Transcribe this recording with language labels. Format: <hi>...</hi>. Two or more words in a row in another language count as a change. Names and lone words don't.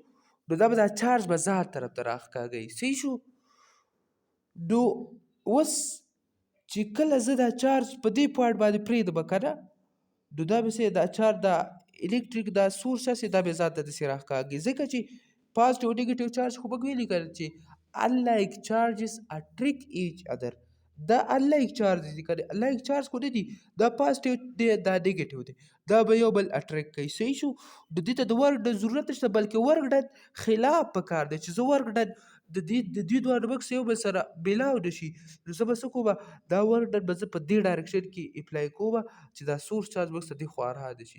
<ps>نو دا به دا چارج به ځان طرف ته راښکاږي. صحیح شو. نو اوس چې کله زه دا چارج په دې پوینټ باندې پرېږدم که نه نو دا به څه دا چارج دا الکتریک دا سورس هسې دا به ځان ته داسې راښکاږي ځکه چې</ps> <en>positive negative charge</en> <ps>خو موږ ویلي که نه چې</ps> <en>unlike charges attract each other.</en> <ps>دا</ps> <en>unlike charges</en> <ps>دي که نه</ps> <en>unlike charge</en> <ps>خو نه دي دا پازیټیو دی دا نیګیټیو دی دا به یو بل اټریکټ کوي. صحیح شو. د دې ته د</ps> <en>work done</en> <ps>ضرورت نشته بلکې</ps> <en>work done</en> <ps>خلاف پکار دی چې زه</ps> <en>work done</en> <ps>د دې دواړو موږ یو بل سره میلاو نه شي نو زه به څه کوم دا</ps> <en>work done</en> <ps>به زه په دې ډایرکشن کې اپلای کوم چې دا</ps> <en>source charge</en> <ps>موږ ته دې خوا راده شي.</ps>